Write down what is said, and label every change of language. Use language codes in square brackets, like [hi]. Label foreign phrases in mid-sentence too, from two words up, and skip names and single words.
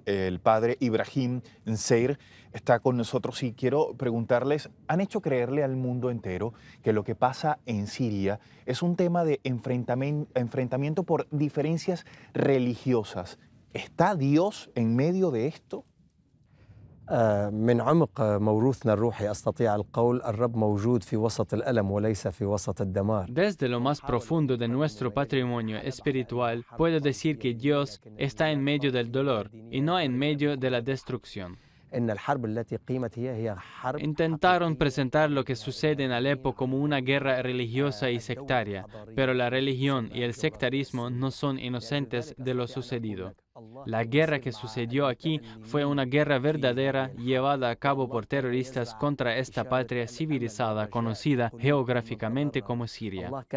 [es] El padre Ibrahim Nseir está con nosotros y quiero preguntarles, ¿han hecho creerle al mundo entero que lo que pasa en Siria es un tema de enfrentamiento por diferencias religiosas? ¿Está Dios en medio de esto? [ar] من عمق موروثنا الروحي أستطيع القول الرب موجود في وسط الألم وليس في وسط الدمار. [es] Desde lo más profundo de nuestro patrimonio espiritual, puedo decir que Dios está en medio del dolor y no en medio de la destrucción. [ar] إن الحرب التي قيمت هي حرب. [es] Intentaron presentar lo que sucede en Alepo como una guerra religiosa y sectaria, pero la religión y el sectarismo no son inocentes de lo sucedido. La guerra que sucedió aquí fue una guerra verdadera llevada a cabo por terroristas contra esta patria civilizada conocida geográficamente como Siria.